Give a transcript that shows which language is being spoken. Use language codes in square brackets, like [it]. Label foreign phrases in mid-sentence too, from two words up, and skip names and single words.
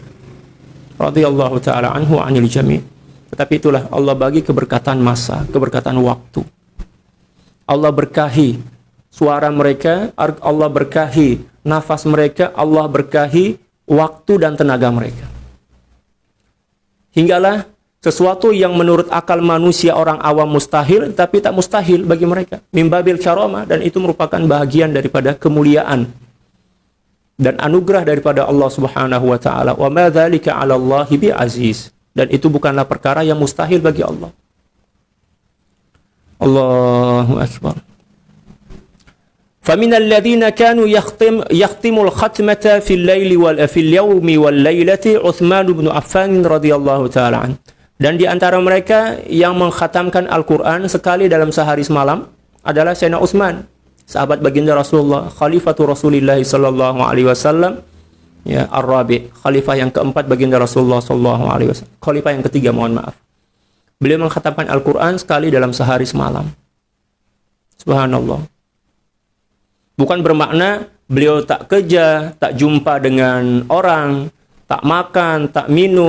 [ar] رضي الله تعالى عنه عن الجميع'. [ms] Tetapi itulah Allah bagi keberkatan masa, keberkatan waktu. Allah berkahi suara mereka, Allah berkahi nafas mereka, Allah berkahi waktu dan tenaga mereka. Hinggalah sesuatu yang menurut akal manusia orang awam mustahil, tapi tak mustahil bagi mereka. [ar] من باب الكرامة, [ms] dan itu merupakan bahagian daripada kemuliaan dan anugerah daripada Allah [ar] سبحانه وتعالى. وما ذلك على الله بعزيز. [ms] Dan itu bukanlah perkara yang mustahil bagi Allah. [ar] الله أكبر. فَمِنَ الَّذِينَ كَانُوا يَخْتِمُ الْخَتْمَةَ فِي اللَّيْلِ وَفِي الْيَوْمِ وَاللَّيْلَةِ عُثْمَانُ بْنُ عَفَّانٍ رَضِيَ اللَّهُ تَعَالَى عَنْهُ. [ms] Dan di antara mereka yang mengkhatamkan Al-Quran sekali dalam sehari semalam adalah Sayyidina Utsman, sahabat baginda Rasulullah, [ar] خليفة رسول الله صلى الله عليه وسلم, ya, Ar-Rabi', [ms] khalifah yang keempat baginda Rasulullah [ar] صلى الله عليه وسلم. [ms] Khalifah yang ketiga, mohon maaf. Beliau mengkhatamkan Al-Quran sekali dalam sehari semalam. Subhanallah. Bukan bermakna beliau tak kerja, tak jumpa dengan orang, tak makan, tak minum.